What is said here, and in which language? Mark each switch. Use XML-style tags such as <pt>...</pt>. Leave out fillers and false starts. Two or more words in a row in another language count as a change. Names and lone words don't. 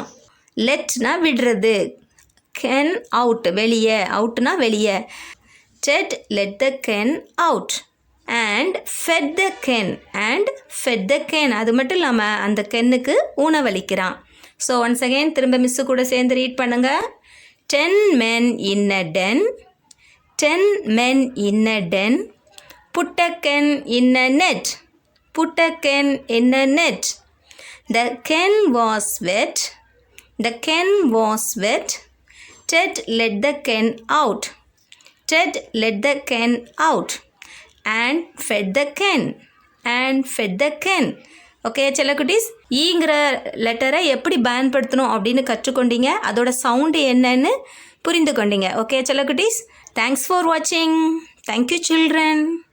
<ta>லெட்னா விடுறது,</ta> <en>hen out</en> <ta>வெளியே, அவுட்னா வெளியே.</ta> <en>Ted let the hen out and fed the hen. And fed the hen.</en> <ta>அது மட்டும் இல்லாமல் அந்த கென்னுக்கு உணவளிக்கிறான்.</ta> <en>so once again</en> <ta>திரும்ப மிஸ்ஸு கூட சேர்ந்து ரீட் பண்ணுங்க.</ta> <en>10 men in a den. 10 men in a den. Put a hen in a net. Put a hen in a net. The hen was wet. The hen was wet. Ted let the hen out. Ted let the hen out and fed the hen. And fed the hen.</en> <ta>ஓகே செல்லக்குட்டீஸ், ஈங்கிற லெட்டரை எப்படி பயன்படுத்தணும் அப்படின்னு கற்றுக்கொண்டீங்க. அதோட சவுண்டு என்னன்னு புரிந்து கொண்டீங்க. ஓகே செல்லக்குட்டீஸ்,</ta> <en>Thanks for watching. Thank you children.</en>